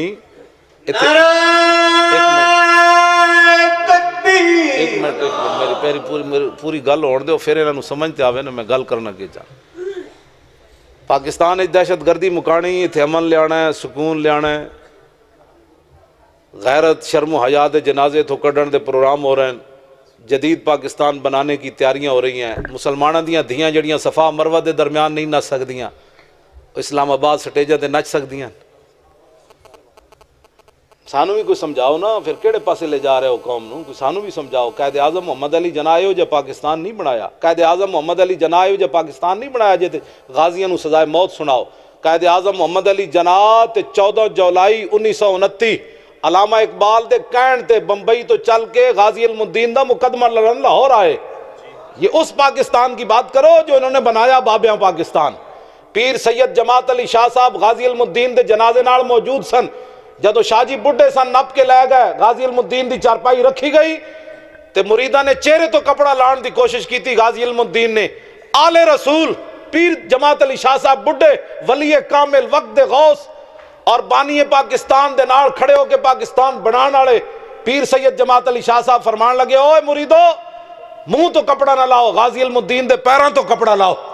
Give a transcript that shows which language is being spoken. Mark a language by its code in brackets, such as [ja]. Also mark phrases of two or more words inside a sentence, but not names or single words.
[pa] ایک منٹ میری پوری گل ہونے دو، پھر انہوں سمجھتے آوے نا میں گل کرنا کی چاہ۔ پاکستان دہشت گردی مکانی، اتھے امن لیانا ہے، سکون لیانا ہے، غیرت شرم و حیا دے جنازے تو کڈن دے پروگرام ہو رہے ہیں، [ur] جدید پاکستان بنانے کی تیاریاں ہو رہی ہیں. [pa] مسلمانوں دیاں دھیاں جڑیاں صفا مروہ دے درمیان نہیں نچ سکدیاں, اسلام آباد سٹیجاں تے نچ سکدیاں. سانو بھی کوئی سمجھاؤ نا, پھر کیڑے پاسے لے جا رہے ہو قوم نو, کوئی سانو بھی سمجھاؤ. قائد اعظم محمد علی جناح آئے ہو جے پاکستان نہیں بنایا, قائد اعظم محمد علی جناح آئے ہو جے پاکستان نہیں بنایا جے تے غازیاں نو سزائے موت سناؤ. قائد اعظم محمد علی جناح تے 14 جولائی 1929 علامہ اقبال دے کہن تے بمبئی تو چل کے غازی علم الدین دا مقدمہ لڑن لاہور آئے. [ur] یہ اس پاکستان کی بات کرو جو انہوں نے بنایا بابیاں پاکستان. [pa] پیر سید جماعت علی شاہ صاحب غازی علم الدین دے جنازے نال موجود سن. جدو شاہ جی بڈھے سن نپ کے لے گئے, غازی علم الدین دی چارپائی رکھی گئی تے مریداں نے چہرے تو کپڑا لان دی [ur] کوشش کی تھی. [pa] غازی علم الدین نے آل رسول پیر جماعت علی شاہ صاحب بڈھے ولی کامل وقت غوث اور بانی پاکستان دے نال کھڑے ہو کے پاکستان بنان والے پیر سید جماعت علی شاہ صاحب فرمان لگے, اوے مریدو منہ تو کپڑا نہ لاؤ, غازی علم الدین دے پیراں تو کپڑا لاؤ.